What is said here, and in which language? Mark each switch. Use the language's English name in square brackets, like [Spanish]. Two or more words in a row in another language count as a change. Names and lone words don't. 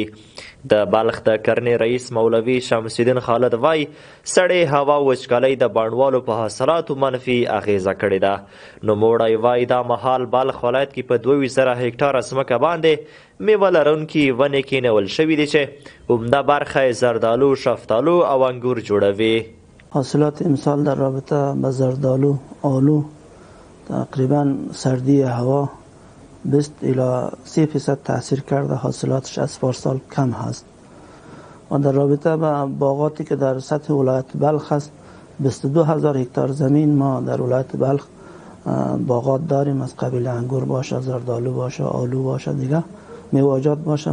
[Pashto] د بلخ د کرنې رئیس مولوي شمس الدین خالد وایي سړې هوا وچکالۍ د بڼوالو په حاصلاتو منفي اغیزه کړې ده. نوموړی وایي دا مهال بلخ ولایت کې په 22,000 هکټاره ځمکه باندې میوه لرونکي ونې کینول شوي دي چې عمده برخه یې زردالو، شفتالو او انګور جوړوي. [Persian] حاصلات امسال در رابطه با زردالو، آلو تقریبا سردی هوا 20 الی 30% تاثیر کرده، حاصلاتش از پارسال کم هست. و در رابطه با باغاتی که در سطح ولایت بلخ است 22,000 هکتار زمین ما در ولایت بلخ باغات داریم، از قبیل انگور باشه، زردالو باشه، آلو باشه، دیگه میوه‌جات باشه.